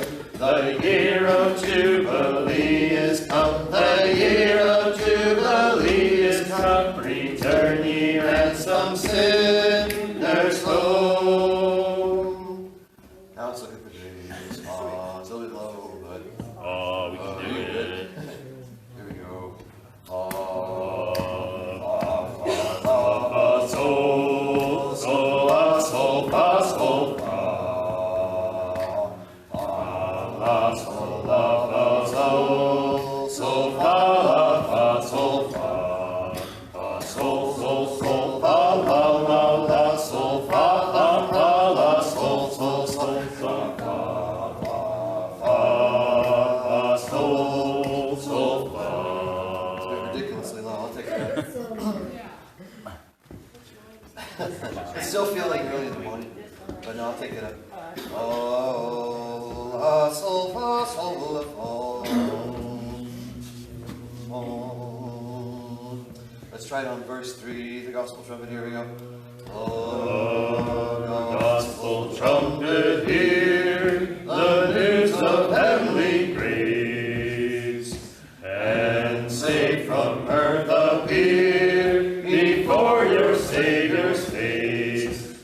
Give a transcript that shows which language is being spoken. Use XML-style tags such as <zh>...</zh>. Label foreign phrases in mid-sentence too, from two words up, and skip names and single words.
<en>The year of Jubilee is come, the year of Jubilee is come, return ye ransomed sinners home. Now let's look at the bass. It's a little bit low, but we can do it. Here we go. Sol, sol, la, sol, fa, sol, fa. La, sol, la, fa, sol, sol, fa, la, fa, sol, fa. Fa, sol, sol, sol, fa, la, la, la, sol, fa, la, fa, la, sol, sol, sol, sol, fa, fa, sol, sol, fa. It's a bit ridiculously long. I'll take that. It's still feeling early in the morning, but no, I'll take it up. Oh, la, sol, fa, sol, la, fa. Let's try it on verse 3, the gospel trumpet. Here we go. Oh, gospel trumpet, hear the news of heavenly grace, and safe from earth appear before your Savior's face.</en>